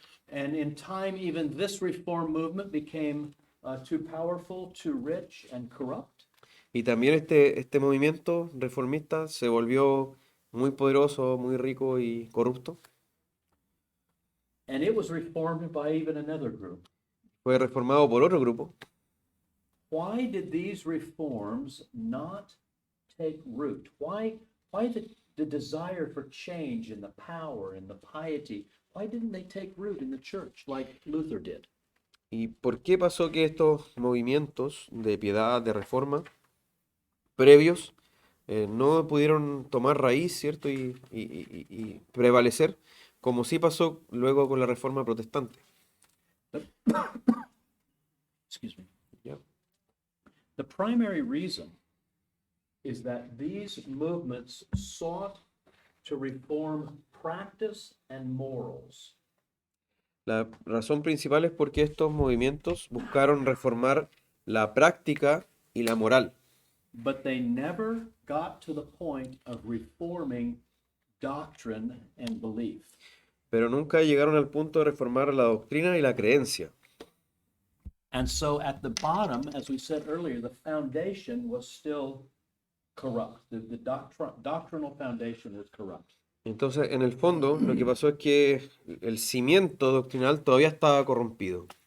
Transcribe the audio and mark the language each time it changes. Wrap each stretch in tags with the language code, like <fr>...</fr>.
<en>And in time, even this reform movement became too powerful, too rich, and corrupt.</en> <es>Y también este movimiento reformista se volvió muy poderoso, muy rico y corrupto.</es> <en>And it was reformed by even another group.</en> <es>Fue reformado por otro grupo.</es> <en>Why did these reforms not take root? Why the desire for change and the power and the piety, why didn't they take root in the church like Luther did?</en> <es>¿Y por qué pasó que estos movimientos de piedad, de reforma, previos, no pudieron tomar raíz, ¿cierto? Y prevalecer, como sí pasó luego con la reforma protestante?</es> <en>Excuse me. Yeah. The primary reason is that these movements sought to reform practice and morals.</en> <es>La razón principal es porque estos movimientos buscaron reformar la práctica y la moral,</es> <en>But they never got to the point of reforming doctrine and belief.</en> <es>pero nunca llegaron al punto de reformar la doctrina y la creencia.</es> <en>And so at the bottom, as we said earlier, the foundation was still corrupt. The doctrinal foundation was corrupt.</en> <es>Entonces, en el fondo, lo que pasó es que el cimiento doctrinal todavía estaba corrompido.</es>